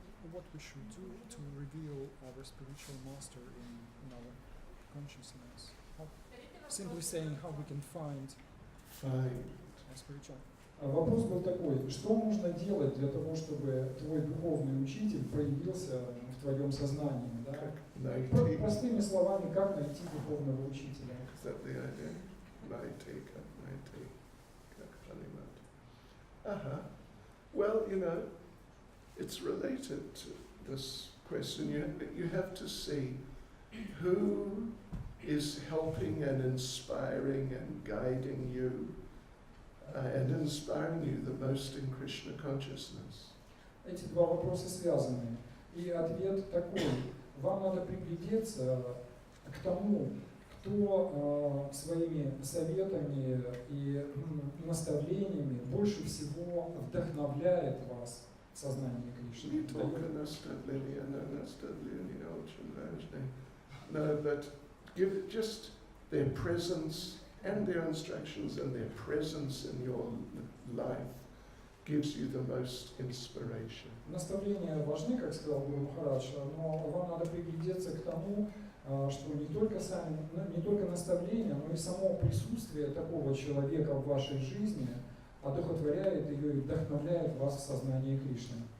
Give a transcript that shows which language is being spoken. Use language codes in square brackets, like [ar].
[en] What we should do to reveal our spiritual master in our consciousness. Simply saying how we can find Fine. a spiritual. [ru] Вопрос был такой, что нужно делать для того, чтобы твой духовный учитель проявился в твоем сознании? Да? Как найти? Простыми словами, как найти духовного учителя? [en] Is that the idea? [ru] Найти, как найти, как понимать. [en] Well, it's related to this question. You have to see who is helping and inspiring and guiding you and inspiring you the most in Krishna consciousness. [ru] Эти два вопроса связаны. И ответ такой. Вам надо приглядеться к тому, кто своими советами и наставлениями больше всего вдохновляет вас в сознании Кришны. Не только наставления, наставления очень важны. [en] No, but give it just their presence and their instructions and their presence in your life gives you the most inspiration. [ru] Наставления важны, как сказал Гуру Махарадж, но вам надо приглядеться к тому, что не только наставления, но и само присутствие такого человека в вашей жизни одухотворяет ее и вдохновляет вас в сознании Кришны.